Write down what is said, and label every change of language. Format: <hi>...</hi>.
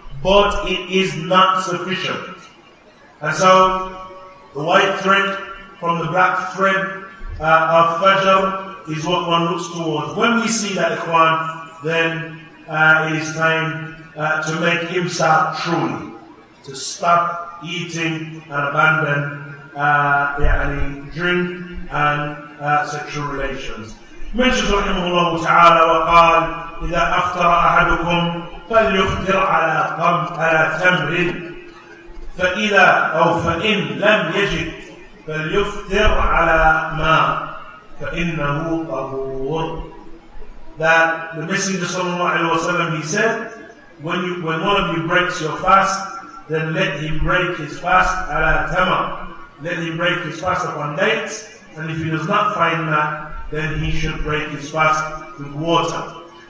<en>But it is not sufficient. And so, the white thread from the black thread of Fajr is what one looks towards. When we see that, ikhwan, then it is time to make imsak truly, to stop eating and abandon drink and sexual relations.</en> <ar>Mentions rahimahullah ta'ala وقال إذا أفطر أحدكم فليفطر على تمر فإن لم يجد فليفطر على ماء فإنه طهور.</ar> <en>That the Messenger sallallahu alaihi wasallam, he said, when one of you breaks your fast, then let him break his fast</en> <ar>ala tamar.</ar> <en>Let him break his fast upon dates, and if he does not find that, then he should break his fast with water.</en>